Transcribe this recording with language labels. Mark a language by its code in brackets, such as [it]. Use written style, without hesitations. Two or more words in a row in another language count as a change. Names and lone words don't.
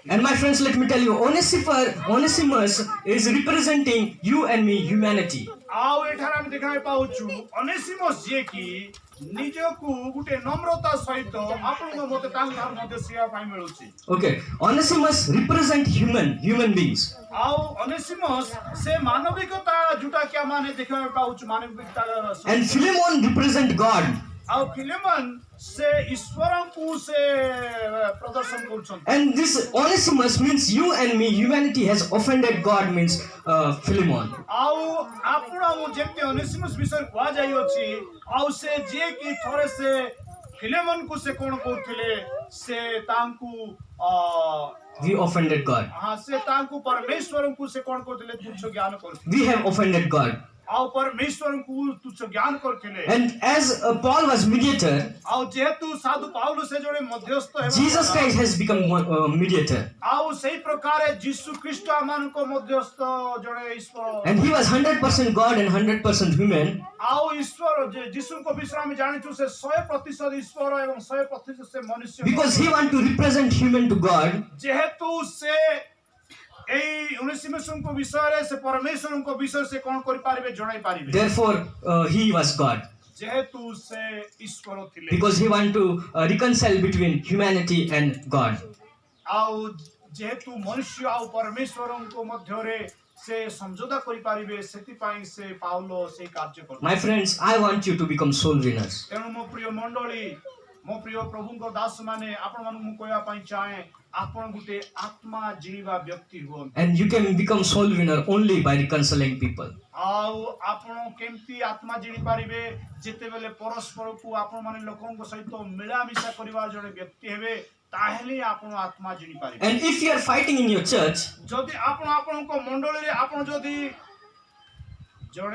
[en] And my friends, let me tell you, Onesimus is representing you and me, humanity. [or] ଆଉ ଏଠାରେ ଆମେ ଦେଖିବାକୁ ପାଉଛୁ ଅନେସିମସ୍ ଯିଏକି ନିଜକୁ ଗୋଟେ ନମ୍ରତା ସହିତ ଆପଣଙ୍କ ମତେ ତାଙ୍କଠାରୁ ମଧ୍ୟ ଶିଖିବା ପାଇଁ ମିଳୁଛି। [en] Okay, Onesimus represent human beings. [or] ଆଉ ଅନେସିମସ୍ ସେ ମାନବିକତା ଯୋଉଟା କି ଆମେ ଦେଖିବାକୁ ପାଉଛୁ, ମାନବିକତା। [en] And Philemon represent God. [or] ଆଉ ଫିଲେମନ ସେ ଈଶ୍ୱରଙ୍କୁ ସେ ପ୍ରଦର୍ଶନ କରୁଛନ୍ତି। [en] And this Onesimus means you and me, humanity has offended God, means Philemon. [or] ଆଉ ଆପଣ ମୁଁ ଯେମିତି ଅନେସିମସ୍ ବିଷୟରେ କୁହାଯାଇଅଛି, ଆଉ ସେ ଯିଏ କି ଥରେ ସେ ଫିଲେମନକୁ ସେ କଣ କରୁଥିଲେ, ସେ ତାଙ୍କୁ [en] We offended God. [or] ସେ ତାଙ୍କୁ ପରମେଶ୍ୱରଙ୍କୁ ସେ କଣ କରୁଥିଲେ, ତୁଚ୍ଛ ଜ୍ଞାନ କରୁଥିଲେ। [en] We have offended God. [or] ଆଉ ପରମେଶ୍ୱରଙ୍କୁ ତୁଚ୍ଛ ଜ୍ଞାନ କରୁଥିଲେ। [en] And as Paul was mediator, [or] ଆଉ ଯେହେତୁ ସାଧୁ ପାଉଲ ସେ ଜଣେ ମଧ୍ୟସ୍ଥ ହେବା [en] Jesus [or] ଦ୍ୱାରା, [en] Christ has become mediator. [or] ଆଉ ସେଇ ପ୍ରକାର ଯୀଶୁ ଖ୍ରୀଷ୍ଟ ଆମମାନଙ୍କ ମଧ୍ୟସ୍ଥ ଜଣେ ଈଶ୍ୱର। [en] And he was 100% God and 100% human. [or] ଆଉ ଈଶ୍ୱର ଯୀଶୁଙ୍କ ବିଷୟରେ ଆମେ ଜାଣିଛୁ ସେ 100% ଈଶ୍ୱର ଏବଂ 100% ସେ ମନୁଷ୍ୟ। [en] Because he want to represent human to God. [or] ଯେହେତୁ ସେ ଏଇ ଅନେସିମସ୍ଙ୍କ ବିଷୟରେ ସେ ପରମେଶ୍ୱରଙ୍କ ବିଷୟରେ ସେ କଣ କରିପାରିବେ, ଜଣାଇ ପାରିବେ। [en] Therefore, he was God. [or] ଯେହେତୁ ସେ ଈଶ୍ୱର ଥିଲେ, [en] Because he want to reconcile between humanity and God. [or] ଆଉ ଯେହେତୁ ମନୁଷ୍ୟ ଆଉ ପରମେଶ୍ୱରଙ୍କ ମଧ୍ୟରେ ସେ ସମଝୋତା କରିପାରିବେ, ସେଥିପାଇଁ ସେ ପାଉଲ ସେଇ କାର୍ଯ୍ୟ କଲେ। [en] My friends, I want you to become soul winners. [or] ତେଣୁ ମୋ ପ୍ରିୟ ମଣ୍ଡଳୀ, ମୋ ପ୍ରିୟ ପ୍ରଭୁଙ୍କ ଦାସ ମାନେ ଆପଣ ମାନଙ୍କୁ ମୁଁ କହିବା ପାଇଁ ଚାହେଁ ଆପଣ ଗୋଟେ ଆତ୍ମା ଜିଣିବା ବ୍ୟକ୍ତି ହୁଅନ୍ତୁ। [en] And you can become soul winner only by reconciling people. [or] ଆଉ ଆପଣ କେମିତି ଆତ୍ମା ଜିଣି ପାରିବେ ଯେତେବେଳେ ପରସ୍ପରକୁ ଆପଣ ମାନେ ଲୋକଙ୍କ ସହିତ ମିଳାମିଶା କରିବା ଜଣେ ବ୍ୟକ୍ତି ହେବେ ତାହେଲେ ଆପଣ ଆତ୍ମା ଜିଣି ପାରିବେ। [en] And if you are fighting in your church, [or] ଯଦି ଆପଣ ଆପଣଙ୍କ ମଣ୍ଡଳୀରେ ଆପଣ ଯଦି ଜଣେ